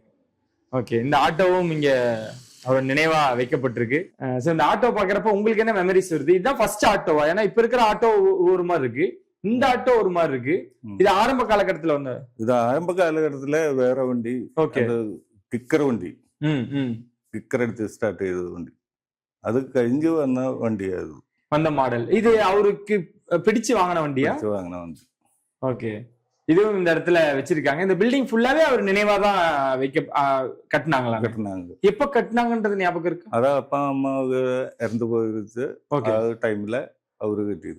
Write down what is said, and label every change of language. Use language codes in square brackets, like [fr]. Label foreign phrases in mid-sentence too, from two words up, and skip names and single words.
[ta] ஓகே, இந்த ஆட்டோவும் இங்க அவரோட நினைவா வைக்கப்பட்டிருக்கு. ஸோ இந்த ஆட்டோ பாக்குறப்ப உங்களுக்கு என்ன மெமரிஸ் வருது? இதுதான் ஃபர்ஸ்ட் ஆட்டோவா? ஏன்னா இப்ப இருக்கிற ஆட்டோ ஒரு மாதிரி இருக்கு, இந்த ஆட்டோ ஒரு மாதிரி இருக்கு. இது ஆரம்ப காலகட்டத்துல இது ஆரம்ப காலகட்டத்துல வேற வண்டி. ஓகே, கிக்கர் வண்டி. [ml] ഇക്കരടുത്ത് സ്റ്റാർട്ട് ചെയ്ത വണ്ടി. അത് കഴിഞ്ഞ് വന്ന വണ്ടിയായത്. [ta] வந்த மாடல் இது அவருக்கு பிடிச்சு வாங்கின வண்டியா? வாங்கின வண்டி. ஓகே. இதுவும் இந்த இடத்துல வச்சிருக்காங்க. இந்த பில்டிங் ஃபுல்லாவே அவர் நினைவா தான் கட்டினாங்களா? கட்டினாங்க. எப்ப கட்டினாங்கன்றது ஞாபகம் இருக்கு? அதான் அப்பா அம்மாவுக்கு இறந்து போயிருச்சு. டைம்ல அவரு கட்டியது.